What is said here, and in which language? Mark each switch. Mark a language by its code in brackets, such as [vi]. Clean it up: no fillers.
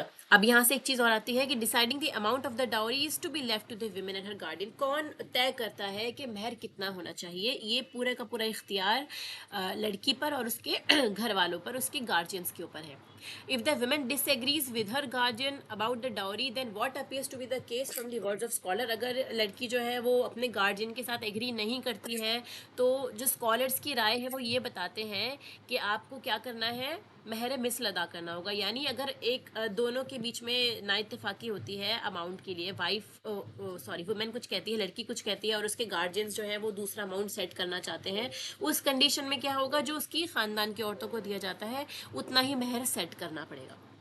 [ur] اب یہاں سے ایک چیز اور آتی ہے کہ [en] Deciding the amount of the dowry is to be left to the women and her guardian. [ur] کون طے کرتا ہے کہ مہر کتنا ہونا چاہیے؟ یہ پورے کا پورا اختیار لڑکی پر اور اس کے گھر والوں پر، اس کے گارجینس کے اوپر ہے. [en] If the woman disagrees with her guardian about the dowry, then what appears to be the case from the words of scholar. [ur] اگر لڑکی جو ہے وہ اپنے گارجین کے ساتھ ایگری نہیں کرتی ہے تو جو اسکالرس کی رائے ہے وہ یہ بتاتے ہیں کہ آپ کو کیا کرنا ہے، مہر مثل ادا کرنا ہوگا. یعنی اگر ایک دونوں کے بیچ میں نا اتفاقی ہوتی ہے اماؤنٹ کے لیے، وومن کچھ کہتی ہے، لڑکی کچھ کہتی ہے، اور اس کے گارجینس جو ہے وہ دوسرا اماؤنٹ سیٹ کرنا چاہتے ہیں، اس کنڈیشن میں کیا ہوگا، جو اس کی خاندان کی عورتوں کو دیا جاتا ہے اتنا ہی مہر سیٹ کرنا پڑے گا.